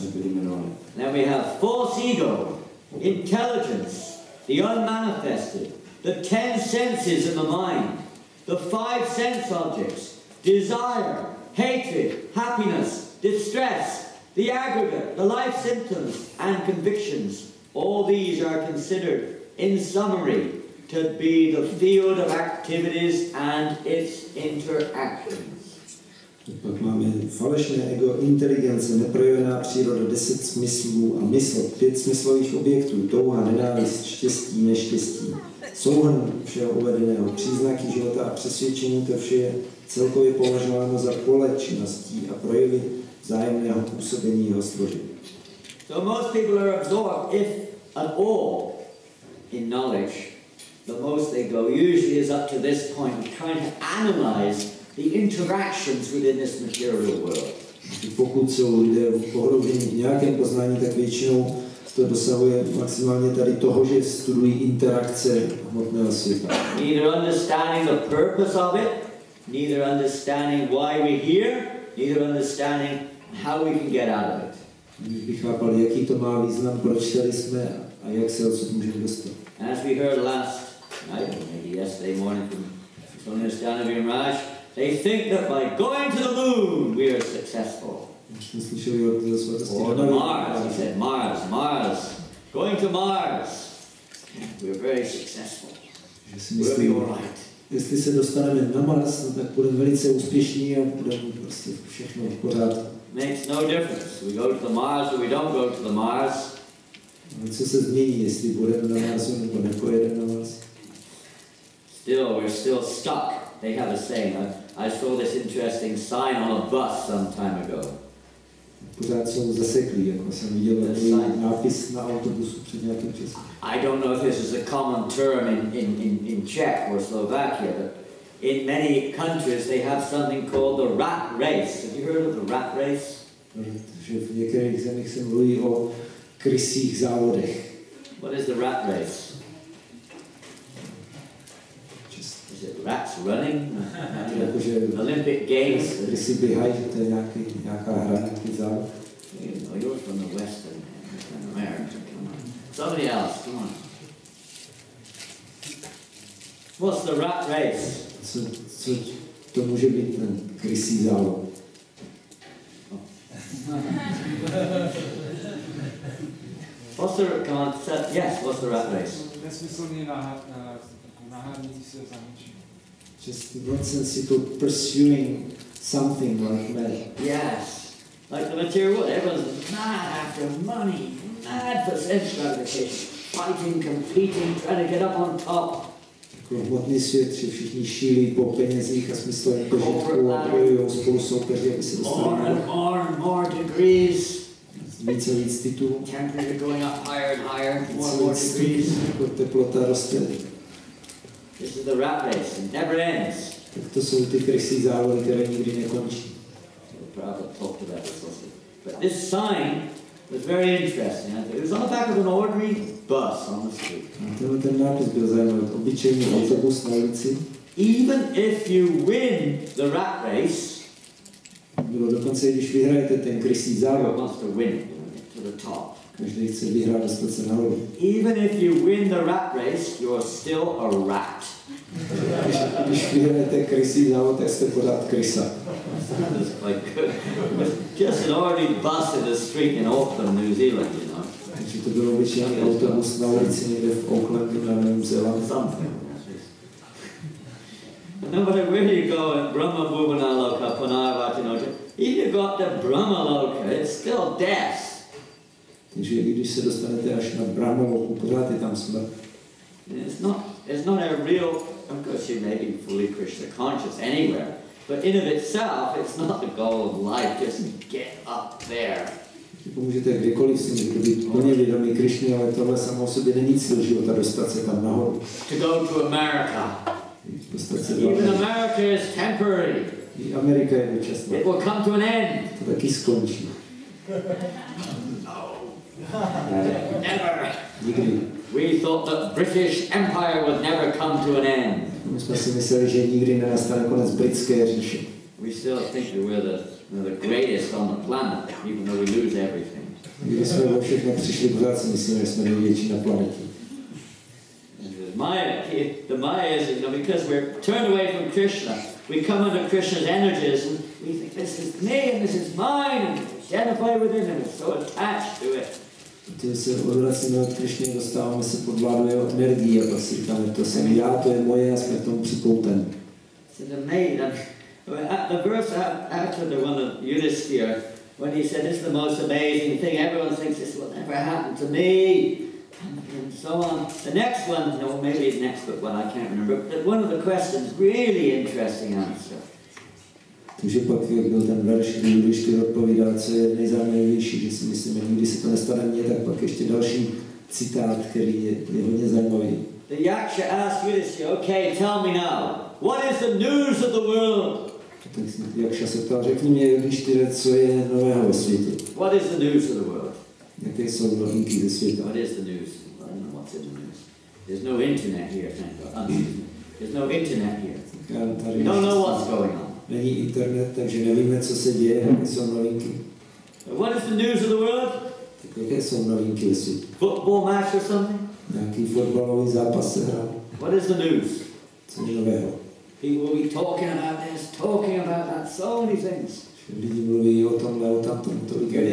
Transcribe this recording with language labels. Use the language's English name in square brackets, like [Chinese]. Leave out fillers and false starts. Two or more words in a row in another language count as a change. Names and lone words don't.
[English] Then we have false ego, intelligence, the unmanifested, the 10 senses in the mind, the 5 sense objects, desire, hatred, happiness, distress, the aggregate, the life symptoms, and convictions. All these are considered, in summary, to be the field of activities and its interactions. [Czech] Pak máme falešné ego, inteligence, neprojevená příroda, 10 smyslů a mysl, 5 smyslových objektů, touha, nenávist, štěstí, neštěstí, souhrn všeho uvedeného, příznaky života a přesvědčení, to vše je celkově považováno za pole činností a projevy vzájemného působení jeho složení. [English] So most people are absorbed if at all in knowledge, the most they go usually is up to this point of trying to analyze the interactions within this material world. [Czech] Pokud jsou lidé pohroubení v nějakém poznání, tak většinou to dosahuje maximálně tady toho, že studují interakce hmotného světa. [English] Neither understanding the purpose of it, neither understanding why we're here, neither understanding how we can get out of it. [Czech] Když bych chápal, jaký to má význam, proč tady jsme a jak se odsud můžeme dostat. [English] As we heard last night, or maybe yesterday morning from Janananda Goswami, they think that by going to the moon we are successful. Or the Mars, he said, Mars. Going to Mars, we're very successful. We'll be all right. [Czech] Jestli se dostaneme na Mars, no, tak budeme velice úspěšní a budeme prostě všechno v pořádku. [English] Makes no difference. We go to the Mars or we don't go to the Mars. [Czech] Co se změní, jestli budeme na Marsu nebo nepojedeme na Mars? [English] We're still stuck. They have a saying. I saw this interesting sign on a bus some time ago. [Czech] Pořád jsou zaseklí, jako jsem viděl takový nápis na autobusu před nějakým časem. [English] I don't know if this is a common term in Czech or Slovakia, but in many countries they have something called the rat race. Have you heard of the rat race? [Czech] Že v některých zemích se mluví o krysích závodech. [English] What is the rat race? Is it rats running? Olympic Games? [Czech] Krysy běhají, že to je nějaká hra, nějaký závod. [English] You're from the Western America. Somebody else, come on. What's the rat race? [Czech] Co to může být ten krysí závod? [English] What's the rat race? [Czech] Nesmyslný nahánění se za něčím. [English] Just nonsensical pursuing something like mad. Yes. Like the material world, everyone's mad after money, mad for sense gratification, fighting, competing, trying to get up on top. [Czech] Jako hmotný svět, že všichni šílí po penězích a smyslovém požitku a bojují spolu soupeři, aby se dostali [English] more degrees. [Czech] Víc titulů. [English] Temperature going up higher and higher, more degrees. [Czech] Jako teplota roste. [English] This is the rat race, it never ends. [Czech] Tak to jsou ty krysí závody, které nikdy nekončí. [English] Prabhupada talked about this also. But this sign was very interesting. It was on the back of an ordinary bus on the street. [Czech] Ten nápis byl zajímavý. Obyčejný autobus na ulici. [English] Even if you win the rat race, [Czech] bylo dokonce, když vyhrajete ten krysí závod, [English] wants to win it to the top. [Czech] Každý chce vyhrát, dostat se nahoru. [English] Even if you win the rat race, you're still a rat. [Czech] Když vyhrajete krysí závod, tak jste pořád krysa. [English] That was quite good. Just an ordinary bus in the street in Auckland, New Zealand, you know. [Czech] Takže to byl obyčejný autobus na ulici někde v Aucklandu na Novém Zélandu. [English] Something. No matter where you go in Brahma Bhuvana Loka, Punarvati Noja, if you got to Brahma Loka, it's still death. [Czech] Takže když se dostanete až na Brahma Loku, pořád je tam smrt. [English] It's not a real, of course you may be fully Krishna conscious anywhere, but in of itself, it's not the goal of life, just get up there. [Czech] Můžete kdykoliv si můžete být plně vědomí Krišny, ale tohle samo o sobě není cíl života, dostat se tam nahoru. [English] To go to America. Even America is temporary. [Czech] I Amerika je dočasná. [English] It will come to an end. [Czech] To taky skončí. [English] No. Never. [Czech] Nikdy. [English] We thought that British Empire would never come to an end. [Czech] My jsme si mysleli, že nikdy nenastane konec britské říše. [English] We still think that we're the greatest on the planet, even though we lose everything. [Czech] Když jsme o všechno přišli, pořád si myslíme, že jsme největší na planetě. [English] The Maya is, because we're turned away from Krishna, we come under Krishna's energies and we think this is me and this is mine and identify with it and we're so attached to it. [Czech] Protože se odvracíme od Krišny, dostáváme se pod vládu jeho energii a pak si říkáme, to jsem já, to je moje a jsme k tomu připouteni. [English] It's amazing. The verse after the one of Yudhisthira, when he said, this is the most amazing thing, everyone thinks this will never happen to me. And so on. The next one, no, maybe the next one, I can't remember, but one of the questions, really interesting answer. [Czech] Takže pak, jak byl ten verš, když ty odpovídá, co je nejzajímavější, že si myslíme, nikdy se to nestane mně, tak pak ještě další citát, který je hodně zajímavý. [English] The yaksha asks Yudhishthira, okay, tell me now, what is the news of the world? [Czech] Tak Jakša se ptal, řekni mě, Yudhishthira, co je nového ve světě. [English] What is the news of the world? [Czech] Jaké jsou novinky ze světa? [English] What is the news? I don't know what's in the news. There's no internet here, thank God. There's no internet here. We don't know what's going on. [Czech] Není internet, takže nevíme, co se děje, jaké jsou novinky. [English] What is the news of the world? [Czech] Tak jaké jsou novinky ve světě? [English] Football match or something? [Czech] Nějaký fotbalový zápas se hrál. [English] What is the news? [Czech] Co je nového? [English] People will be talking about this, talking about that, so many things. [Czech] Lidi mluví o tomhle, o tamtom, tolik věcí.